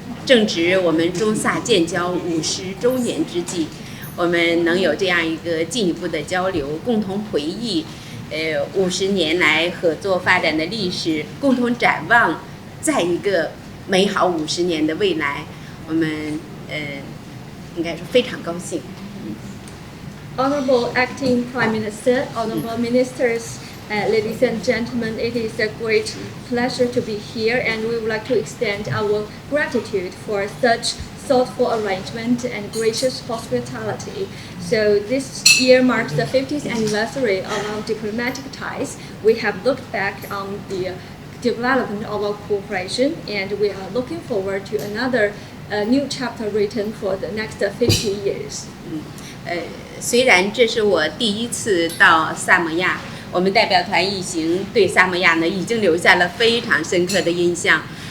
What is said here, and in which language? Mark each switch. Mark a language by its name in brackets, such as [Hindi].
[Chinese] 正值我们中萨建交50周年之际，我们能有这样一个进一步的交流，共同回忆50年来合作发展的历史，共同展望再一个美好50年的未来，我们应该说非常高兴。 [English] Honorable Acting Prime Minister, Honorable Ministers, ladies and gentlemen, it is a great pleasure to be here, and we would like to extend our gratitude for such thoughtful arrangement and gracious hospitality. So this year marks the 50th anniversary of our diplomatic ties. We have looked back on the development of our cooperation, and we are looking forward to another new chapter written for the next 50 years. [Chinese] 虽然这是我第一次到萨摩亚，我们代表团一行对萨摩亚呢已经留下了非常深刻的印象。